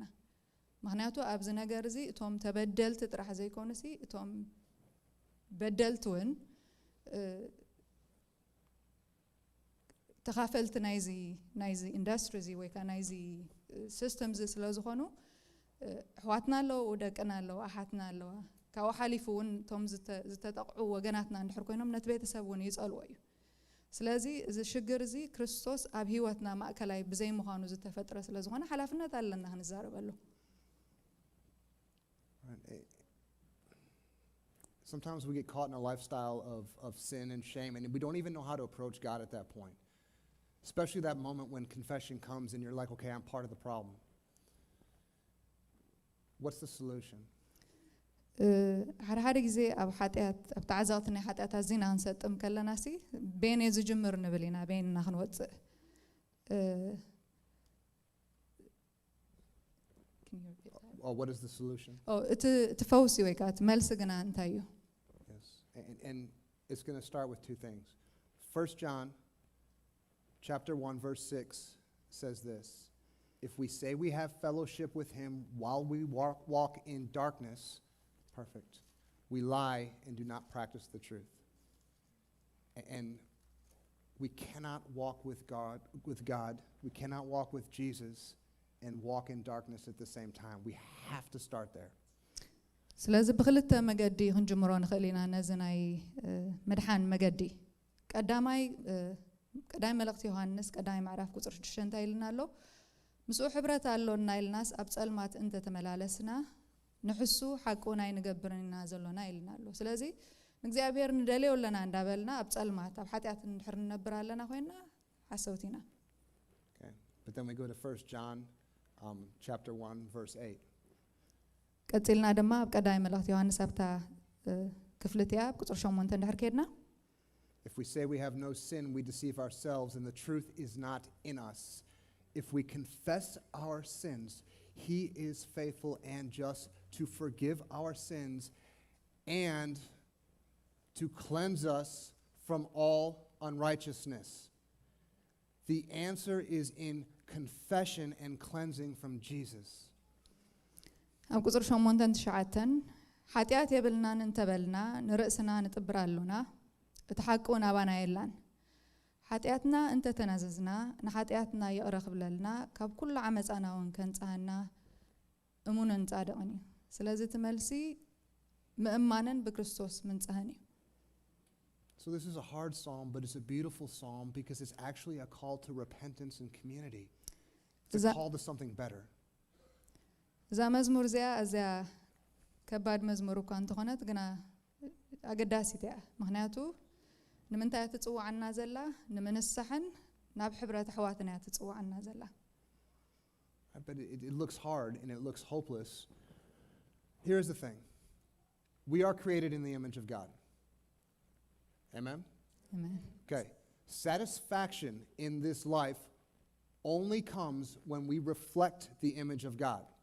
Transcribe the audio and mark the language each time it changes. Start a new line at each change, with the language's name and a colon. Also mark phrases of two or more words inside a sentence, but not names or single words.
Tigrinya: ምክንያቱ ኣብዚ ነገር እዚ እቶም ተበደልቲ ጥራሕ ዘይኮኑሲ እቶም በደልቲ እውን ተኻፈልቲ ናይዚ ኢንዱስትሪ እዚ ወይ ከዓ ናይዚ ሲስተም እዚ ስለ ዝኾኑ ኣሕዋትና ኣለዉ ደቅና ኣለዉ ኣሓትና ኣለዋ ካብኡ ሓሊፉ እውን እቶም ዝተጠቕዑ ወገናትና እንድሕር ኮይኖም ነቲ ቤተሰብ እውን ይጸልዎ እዩ. ስለዚ እዚ ሽግር እዚ ክርስቶስ ኣብ ህይወትና ማእከላይ ብዘይ ምዃኑ ዝተፈጥረ ስለ ዝኾነ ሓላፍነት ኣለና ክንዛረበሉ.
English: Sometimes we get caught in a lifestyle of sin and shame, and we don't even know how to approach God at that point. Especially that moment when confession comes and you're like, okay, I'm part of the problem. What's the solution?
Tigrinya: ሓደ ግዜ ኣብ ሓጢኣት ኣብ ተዓዛውቲ ናይ ሓጢኣታት ዚና ክንሰጥም ከለናሲ ቤን እዩ ዝጅምር ንብል ኢና ቤንና ክንወፅእ
English: what is the solution?
Tigrinya: እቲ ፈውሲ ወይ ከዓ እቲ መልሲ ግና እንታይ እዩ?
English: Yes, and it's going to start with two things. 1 John chapter 1 verse 6 says this: if we say we have fellowship with him while we walk in darkness, perfect, we lie and do not practice the truth. And we cannot walk with God, we cannot walk with Jesus and walk in darkness at the same time. We have to start there.
Tigrinya: ስለዚ ብክልተ መገዲ ክንጅምሮ ንኽእል ኢና ነዚ ናይ መድሓን መገዲ. ቀዳማይ መልእኽቲ ዮሃንስ ቀዳማይ ምዕራፍ ቁጥር 6 እንታይ ኢልና ኣሎ? ምስኡ ሕብረት ኣሎና ኢልናስ ኣብ ጸልማት እንተተመላለስና ንሕሱ ሓቁን ኣይንገብርና ዘሎና ኢልና ኣሎ. ስለዚ ንእግዚኣብሔር ንደልዮ ኣለና እንዳበልና ኣብ ጸልማት ኣብ ሓጢኣት እንድሕር ንነብር ኣለና ኮይና ሓሰውቲና.
English: Okay, but then we go to 1 John chapter 1 verse 8.
Tigrinya: ቀጥልና ድማ ኣብ ቀዳማይ መልእኽቲ ዮሃንስ ኣብታ ክፍልትያ ቁጥር 8 እንድሕር ከድና
English: If we say we have no sin, we deceive ourselves and the truth is not in us. If we confess our sins, he is faithful and just to forgive our sins and to cleanse us from all unrighteousness. The answer is in confession and cleansing from Jesus.
Tigrinya: ኣብ ቁጥር 8-9 ሓጢኣት የብልናን እንተበልና ንርእስና ንጥብር ኣሉና እቲ ሓቂ እውን ኣባና የላን ሓጢኣትና እንተተናዘዝና ንሓጢኣትና ይቕረ ክብለልና ካብ ኩሉ ዓመፃና እውን ከንፃና እሙንን ጻድቕን እዩ. ስለዚ እቲ መልሲ ምእማንን ብክርስቶስ ምንጽህን እዩ.
English: So this is a hard psalm, but it's a beautiful psalm because it's actually a call to repentance and community. It's a call to something better.
Tigrinya: እዛ መዝሙር እዚኣ እዚኣ ከባድ መዝሙር እኳ እንተኾነት ግና ኣገዳሲት እያ. ምክንያቱ ንምንታይ ትጽዋዕና ዘላ ንምንሳሕን ናብ ሕብረት ኣሕዋትና ትጽዋዕና ዘላ.
English: But it looks hard and it looks hopeless. Here's the thing. We are created in the image of God. Amen? Amen. Okay. Satisfaction in this life only comes when we reflect the image of God.